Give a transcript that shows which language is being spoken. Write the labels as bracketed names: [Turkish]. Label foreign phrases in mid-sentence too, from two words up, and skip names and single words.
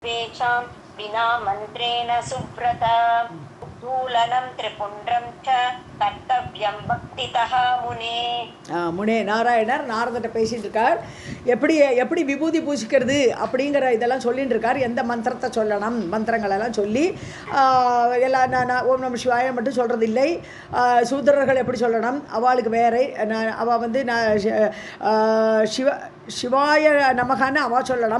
[Sanskrit] सर्वेषां विना मन्त्रेण सुव्रत उद्धूलनं त्रिपुण्ड्रं च कर्तव्यं भक्तितः मुने. [Tamil] முனே நாராயணர் நாரதட்ட பேசிகிட்டு இருக்கார். எப்படி எப்படி விபூதி பூசிக்கிறது அப்படிங்கிற இதெல்லாம் சொல்லிகிட்டு இருக்கார். எந்த மந்திரத்தை சொல்லணும், மந்திரங்களெல்லாம் சொல்லி எல்லாம் நான் [Sanskrit] ओम् नम शिवाय [Tamil] மட்டும் சொல்கிறது இல்லை. சூத்திரர்கள் எப்படி சொல்லணும், அவளுக்கு வேறு அவள் வந்து சிவாய நமகான்னு அவள் சொல்லணும்.